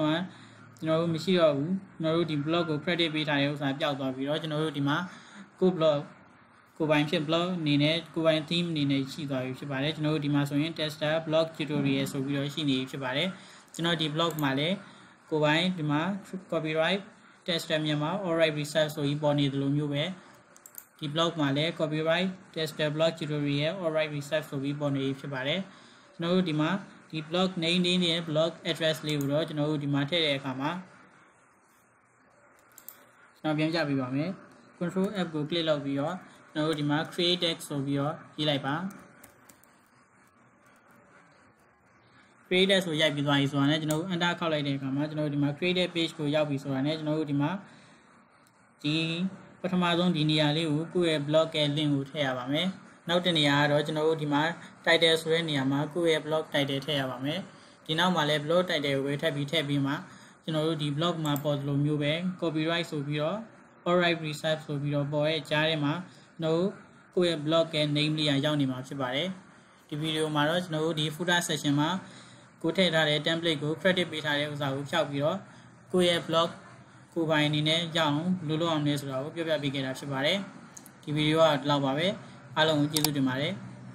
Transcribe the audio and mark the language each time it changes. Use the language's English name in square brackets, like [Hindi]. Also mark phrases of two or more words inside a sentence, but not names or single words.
[Burmese] တော့ကျွန်တော်တို့မရှိတော့ဘူးကျွန်တော်တို့ဒီ blog ကို credit ပေးထားတဲ့ဥစ္စာပျောက်သွားပြီးတော့ကျွန်တော်တို့ဒီမှာကို blog ကို ပိုင်ဖြစ် blog အနေနဲ့ကိုပိုင် theme အနေနဲ့ရှိသွားပြီဖြစ်ပါတယ်ကျွန်တော်တို့ဒီမှာဆိုရင် [English] tester blog tutorial [Burmese] ဆိုပြီးတော့ရှိနေပြီဖြစ်ပါတယ်ကျွန်တော်ဒီ blog မှာလည်းကိုပိုင်ဒီမှာ [English] copyright tester [Burmese] မြန်မာ [English] alright research [Burmese] ဆိုပြီးပေါ်နေတယ်လို့မျိုးပဲဒီ blog မှာလည်း [English] copyright tester blog tutorial alright research [Burmese] ဆိုပြီးပေါ်နေဖြစ်ပါတယ်ကျွန်တော်တို့ဒီမှာဒီ [English] blog name [Burmese] နဲ့ [English] blog address [Burmese] လေးကိုတော့ကျွန်တော်တို့ဒီမှာထည့်တဲ့အခါမှာ ကျွန်တော်ပြန်ကြပြပါမယ် [English] control F [Burmese] ကို click လုပ်ပြီးတော့ကျွန်တော်တို့ဒီမှာ [English] create text [Burmese] ဆိုပြီးတော့ရေးလိုက်ပါ [English] create text [Burmese] ဆိုရိုက်ပြီးသွားပြီဆိုတာနဲ့ကျွန်တော်တို့ enter ခောက်လိုက်တဲ့အခါမှာကျွန်တော်တို့ဒီမှာ [English] created page [Burmese] ကိုရောက်ပြီဆိုတာနဲ့ကျွန်တော်တို့ဒီမှာဒီပထမဆုံးဒီနေရာလေးကိုကိုယ့်ရဲ့ blog ရဲ့ link ကိုထည့်ရပါမယ်နောက်တစ်နေရာကတော့ကျွန်တော်တို့ဒီမှာ title ဆိုတဲ့နေရာမှာကိုယ့်ရဲ့ [English] blog title [Burmese] ထည့်ရပါမယ်ဒီနောက်မှာလည်း [English] blog title [Burmese] ကိုပဲထည့်ပြီးမှကျွန်တော်တို့ဒီ blog မှာပေါ်သလိုမျိုးပဲ copyright ဆိုပြီးတော့ [English] alright reserve [Burmese] ဆိုပြီးတော့ပေါ်ရဲ့ကြားထဲမှာကျွန်တော်တို့ကိုယ့်ရဲ့ blog ရဲ့ name လေးရောက်နေမှာဖြစ်ပါတယ်ဒီဗီဒီယိုမှာတော့ကျွန်တော်တို့ဒီ [English] footer section [Burmese] မှာကိုထည့်ထားတဲ့ template ကို credit ပေးထားတဲ့ဥစ္စာကိုဖြောက်ပြီးတော့ကိုယ့်ရဲ့ blog ကိုပိုင်အနေနဲ့ရအောင်ဘယ်လိုလုပ်အောင်လဲဆိုတာကိုပြောပြပေးခဲ့တာဖြစ်ပါတယ်ဒီဗီဒီယိုကဒီလောက်ပါပဲအားလုံးကိုကျေးဇူးတင်ပါတယ်